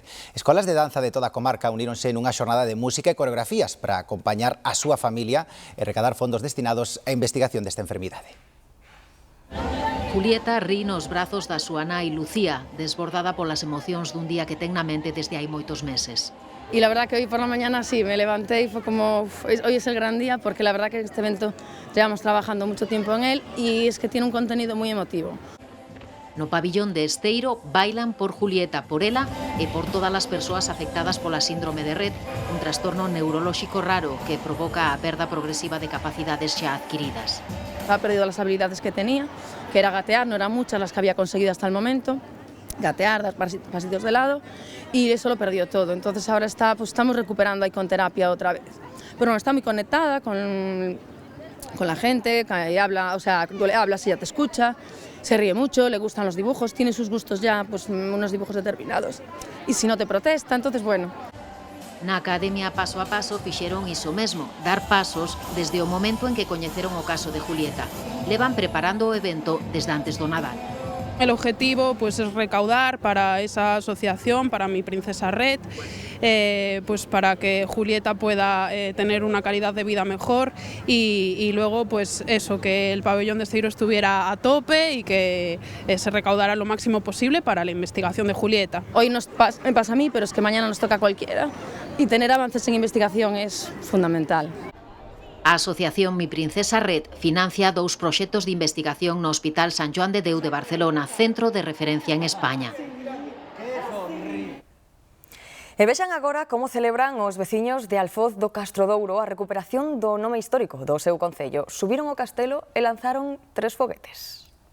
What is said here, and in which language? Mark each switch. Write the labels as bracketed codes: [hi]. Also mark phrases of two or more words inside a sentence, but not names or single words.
[gl] Escolas de danza de toda a comarca uníronse nunha xornada de música e coreografías para acompañar a súa familia e recadar fondos destinados á investigación desta enfermidade. Julieta ri nos brazos da súa nai Lucía, desbordada polas emocións dun día que ten na mente desde hai moitos meses. [es] Y la verdad que hoy por la mañana sí, me levanté y fue como, hoy es el gran día, porque la verdad que este evento llevamos trabajando mucho tiempo en él y es que tiene un contenido muy emotivo. [gl] No pabillón de Esteiro bailan por Julieta, por ela e por todas as persoas afectadas pola síndrome de Rett, un trastorno neurolóxico raro que provoca a perda progresiva de capacidades xa adquiridas. [es] Ha perdido las habilidades que tenía, que era gatear, no eran muchas las que había conseguido hasta el momento, gatear, dar pasitos de lado, y eso lo perdió todo. Entonces ahora estamos recuperando ahí con terapia otra vez. Pero está muy conectada con la gente, que habla, o sea, tú le hablas y ella te escucha, se ríe mucho, le gustan los dibujos, tiene sus gustos ya, pues unos dibujos determinados. [gl] E se non te protesta, entonces, bueno. Na Academia Paso a Paso fixeron iso mesmo, dar pasos desde o momento en que coñeceron o caso de Julieta. Levan preparando o evento desde antes do Nadal. [es] El objetivo pues es recaudar para esa asociación, para Mi Princesa Red, pues para que Julieta pueda tener una calidad de vida mejor y luego pues eso, que el pabellón de Esteiro estuviera a tope y que se recaudara lo máximo posible para la investigación de Julieta. Hoy me pasa a mí, pero es que mañana nos toca a cualquiera y tener avances en investigación es fundamental. [gl] A Asociación Mi Princesa Red financia 2 proxectos de investigación no Hospital San Joan de Déu de Barcelona, centro de referencia en España. E vexan agora como celebran os veciños de Alfoz do Castrodouro a recuperación do nome histórico do seu concello. Subiron ao castelo e lanzaron 3 foguetes.